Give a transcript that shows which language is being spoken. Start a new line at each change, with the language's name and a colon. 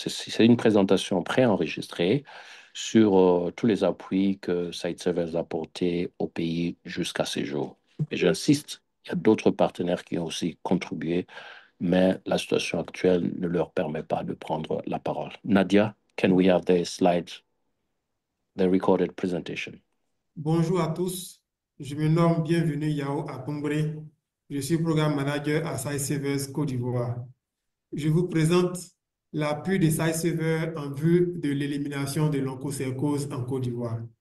French: C'est une présentation préenregistrée sur tous les appuis que Site Servers a apportés au pays jusqu'à ce jour. Et j'insiste, il y a d'autres partenaires qui ont aussi contribué, mais la situation actuelle ne leur permet pas de prendre la parole.
English: Nadia, can we have the slides, the recorded presentation?
French: Bonjour à tous, je me nomme Bienvenue Yao Atombré, je suis programme manager à SciSavers Côte d'Ivoire. Je vous présente l'appui de SciSavers en vue de l'élimination de l'onchocercose en Côte d'Ivoire.